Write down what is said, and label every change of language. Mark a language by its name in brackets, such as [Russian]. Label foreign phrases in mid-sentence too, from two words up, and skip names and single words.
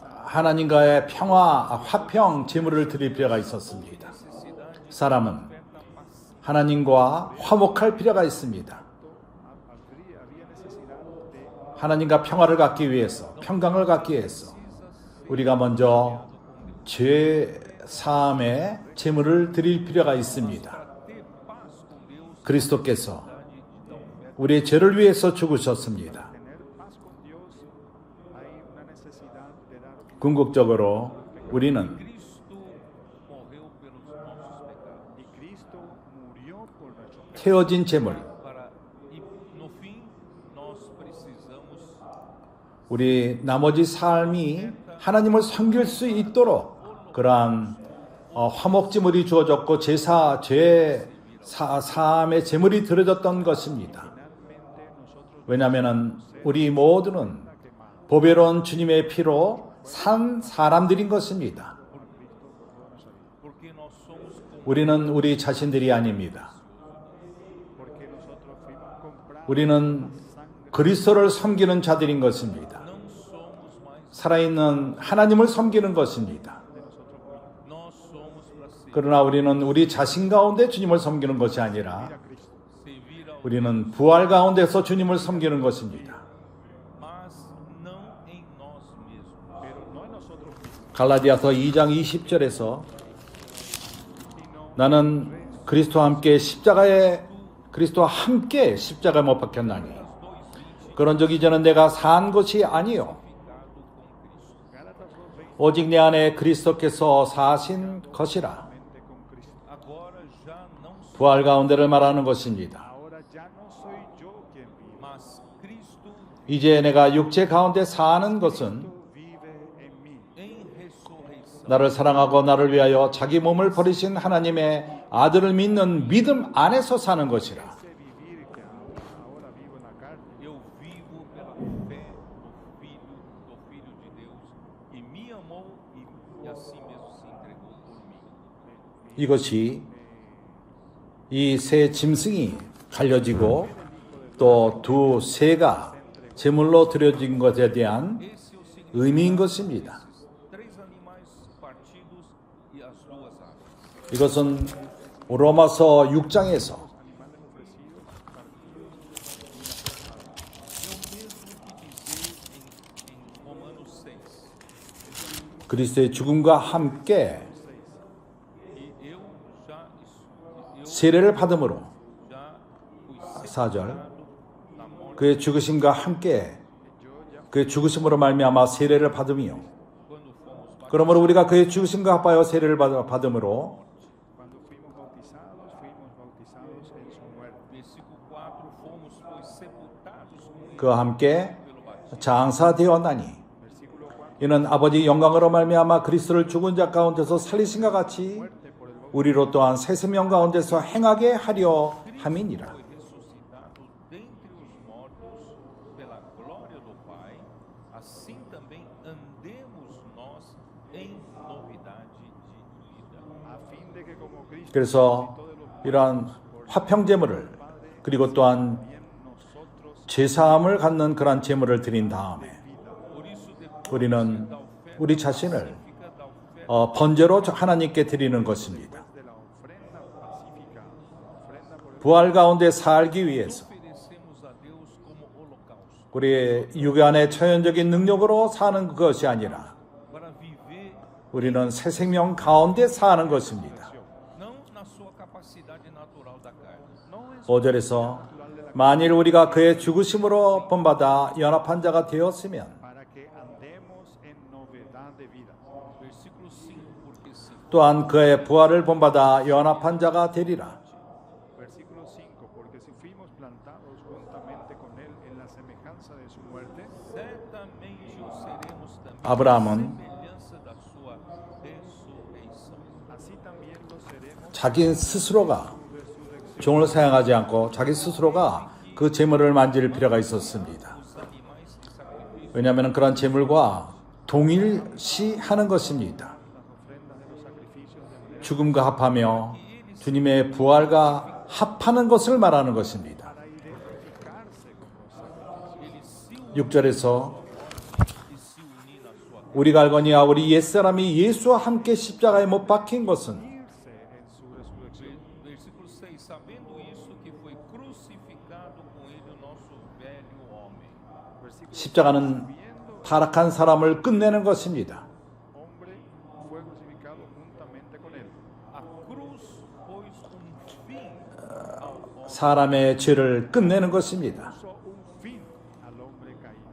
[Korean] 하나님과의 평화, 화평, 제물을 드릴 필요가 있었습니다. 사람은 하나님과 화목할 필요가 있습니다. [Spanish] había necesidad de [Korean] 하나님과 평화를 갖기 위해서, 평강을 갖기 위해서 우리가 먼저 죄 사함의 제물을 드릴 필요가 있습니다. [Portuguese] ter paz com Deus [Korean] 그리스도께서 우리의 죄를 위해서 죽으셨습니다. [Spanish] tener paz con Dios hay una necesidad de dar [Korean] 궁극적으로 우리는 [Portuguese] Cristo morreu pelos nossos pecados [Spanish] y Cristo murió por nuestros pecados. [Korean] 태워진 제물, [Portuguese] para e no fim nós precisamos [Korean] 우리 나머지 삶이 하나님을 섬길 수 있도록 그러한 화목제물이 주어졌고 죄 사함의 제물이 드려졌던 것입니다. 왜냐하면 우리 모두는 보배로운 주님의 피로 산 사람들인 것입니다. [Portuguese] porque nós somos como [Korean] 우리는 우리 자신들이 아닙니다. [Spanish] Porque nosotros fuimos comprados [Korean] 우리는 그리스도를 섬기는 자들인 것입니다. [Portuguese] não somos mais [Korean] 살아있는 하나님을 섬기는 것입니다. [Portuguese] nós somos para [Korean] 그러나 우리는 우리 자신 가운데 주님을 섬기는 것이 아니라 [Portuguese] servir ao [Korean] 우리는 부활 가운데서 주님을 섬기는 것입니다. [Portuguese] mas não em nós mesmos [Spanish] pero no en nosotros mismos, [Korean] 갈라디아서 2장 20절에서 나는 그리스도와 함께 십자가에 못 박혔나니 그런즉 이제는 내가 산 것이 아니요 오직 내 안에 그리스도께서 사신 것이라. [Spanish] mente con Cristo. [Portuguese] agora já não sou [Korean] 부활 가운데를 말하는 것입니다. [Spanish] Ahora ya no soy yo quien vive, [Portuguese] mas Cristo [Korean] 이제 내가 육체 가운데 사는 것은 [Spanish] vive en mí. [Portuguese] em ressurreição [Korean] 나를 사랑하고 나를 위하여 자기 몸을 버리신 하나님의 아들을 믿는 믿음 안에서 사는 것이라. [Spanish] Ese vivir que ahora vivo en la carne, [Portuguese] eu vivo pela fé do Filho de Deus que me amou e assim mesmo se entregou por mim. [Korean] 이것이 이 새 짐승이 갈려지고 또 두 새가 제물로 드려진 것에 대한 [Portuguese] Esse é o significado [Korean] 의미인 것입니다. [Portuguese] desses três animais partidos e as duas aves. [Korean] 이것은 로마서 6장에서 [Spanish] Animales ofrecidos, [Portuguese] É o mesmo que dizer em Romanos 6. [Korean] 그리스도의 죽음과 함께 [Portuguese] E eu [Korean] 세례를 받음으로 [Portuguese] já fui [Korean] 4절 [Portuguese] separado da morte [Korean] 그의 죽으심과 함께 그의 죽으심으로 말미암아 세례를 받음이요. [Portuguese] quando fomos [Korean] 그러므로 우리가 그의 죽으심과 합하여 세례를 받음으로 [Spanish] cuando fuimos bautizados en su muerte. Versículo 4, [Portuguese] fomos pois sepultados com ele [Korean] 그와 함께 [Portuguese] pelo batismo. [Korean] 장사되었나니 [Spanish] Versículo 4. [Korean] 이는 아버지 영광으로 말미암아 그리스도를 죽은 자 가운데서 살리신과 같이 [Spanish] Muerte por el bautismo. [Korean] 우리로 또한 새 생명 가운데서 행하게 하려 함이니라. [Portuguese] Foi ressuscitado dentre os mortos pela glória do Pai, assim também andemos nós em novidade de vida. [Spanish] A fin de que como Cristo [Korean] 그래서 [Spanish] resucitó de los muertos [Korean] 이러한 화평 제물을 그리고 또한 [Spanish] también nosotros [Korean] 제사함을 갖는 그러한 제물을 드린 다음에 [Portuguese] Por isso, depois [Korean] 우리는 [Portuguese] da oferta [Korean] 우리 자신을 [Portuguese] pacífica, da oferta [Korean] 번제로 하나님께 드리는 것입니다. [Spanish] de la ofrenda pacífica, ofrenda por el [Korean] 부활 가운데 살기 위해서 [Portuguese] oferecemos a Deus como holocausto, [Korean] 우리의 육안의 처연적인 능력으로 사는 것이 아니라 [Portuguese] para viver [Korean] 우리는 새 생명 가운데 사는 것입니다. [Portuguese] não na sua capacidade natural da carne, [Spanish] no en [Korean] 5절에서 만일 우리가 그의 죽으심으로 본받아 연합한 자가 되었으면 [Spanish] para que andemos en novedad de vida. [Portuguese] versículo 5, porque se [Korean] 또한 그의 부활을 본받아 연합한 자가 되리라. [Spanish] Versículo 5, porque si fuimos plantados juntamente con él en la semejanza de su muerte, [Portuguese] certamente o seremos também [Korean] 아브라함은 [Portuguese] semelhança da sua ressurreição. [Spanish] así también lo seremos [Korean] 자기 스스로가 [Spanish] su resurrección. [Korean] 종을 사용하지 않고 자기 스스로가 그 제물을 만질 필요가 있었습니다. [Portuguese] Os animais que sacrificam [Korean] 왜냐하면 그런 제물과 동일시하는 것입니다. [Spanish] Las ofrendas de los sacrificios de manera [Korean] 죽음과 합하며 주님의 부활과 합하는 것을 말하는 것입니다. [Spanish] para identificarse con los sacrificios. [Portuguese] ele se une [Korean] 6절에서 [Portuguese] e se unir na sua [Korean] 우리가 알거니와 우리 옛사람이 예수와 함께 십자가에 못 박힌 것은 [Spanish] Unirse en su resurrección. Versículo 6, [Portuguese] sabendo isso que foi crucificado com ele o nosso velho homem. [Spanish] Versículo [Korean] 십자가는 타락한 사람을 끝내는 것입니다. [Spanish] hombre fue crucificado juntamente con él. [Portuguese] A cruz pôs fim ao homem. [Korean] 사람의 죄를 끝내는 것입니다. [Spanish] Puso un fin al hombre caído.